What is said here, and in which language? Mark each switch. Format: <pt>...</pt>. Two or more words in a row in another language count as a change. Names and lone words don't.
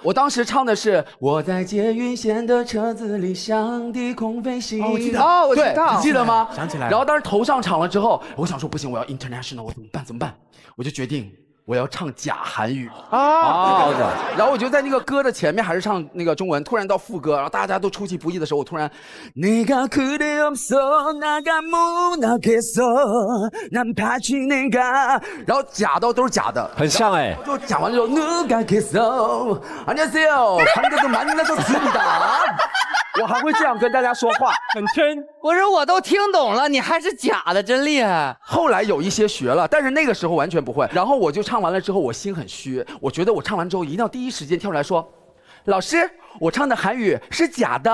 <zh>我当时唱的是我在捷运线的车子里向低空飞行。哦，我知道，我知道，对，你记得吗？想起来了。然后当时头上场了之后，我想说不行，我要 international， 我怎么办？怎么办？我就决定我要唱假韩语啊。然后我就在那个歌的前面还是唱那个中文，突然到副歌，然后大家都出其不意的时候，我突然</zh> <ko>내가 그대 없어 나가 못나겠어 난 바친 내가，</ko> <zh>然后假的都是假的，很像哎。就讲完之后</zh> <ko>누가겠어 안녕하세요 한국도 만나셨습니다。</ko> <zh>我还会这样跟大家说话，很真。我说我都听懂了，你还是假的，真厉害。后来有一些学了，但是那个时候完全不会。然后我就唱完了之后，我心很虚，我觉得我唱完之后一定要第一时间跳出来说，老师，我唱的韩语是假的。</zh>